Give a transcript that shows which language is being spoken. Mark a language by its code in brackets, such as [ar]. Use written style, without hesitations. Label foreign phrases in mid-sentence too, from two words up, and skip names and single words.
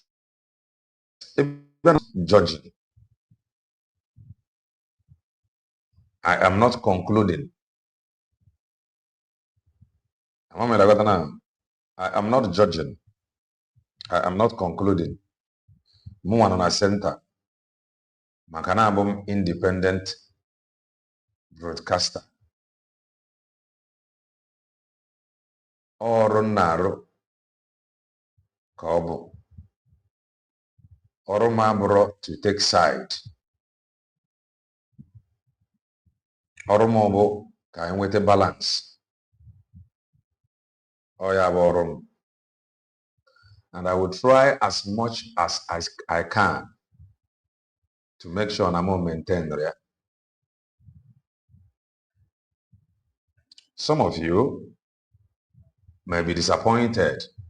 [en] Even judging. I am not concluding. I am not judging. I am not concluding. [ig] Mwa na center. Makana abum [en] independent broadcaster. [ig] Ọrụ na-arụ ka ọ bụ ọrụ m abụrụ [en] to take side. [ig] Ọrụ m bụ ka anyị nweta balance. Ọ ya bụ ọrụ m. [en] And I will try as much as I can to make sure I'm going to maintain there. Some of you may be disappointed.